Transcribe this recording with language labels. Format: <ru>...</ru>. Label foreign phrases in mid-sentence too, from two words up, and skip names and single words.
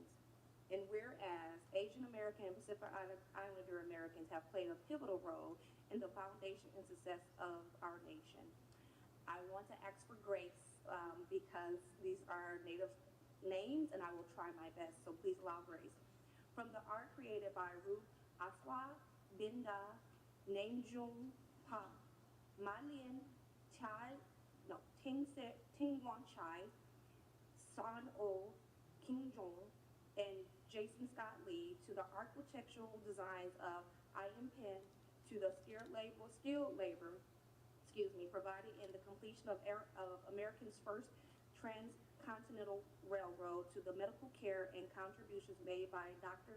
<en>And whereas Asian American and Pacific Islander Americans have played a pivotal role in the foundation and success of our nation. I want to ask for grace because these are Native names and I will try my best, so please allow grace. From the art created by Ruth Aswa, Binda, Namjung Pa, Malin, Ting Wan Chai, San O, Kim Jong, and Jason Scott Lee, to the architectural designs of Ian Penn, to the skilled labor, provided in the completion of America's first transcontinental railroad, to the medical care and contributions made by Dr.</en>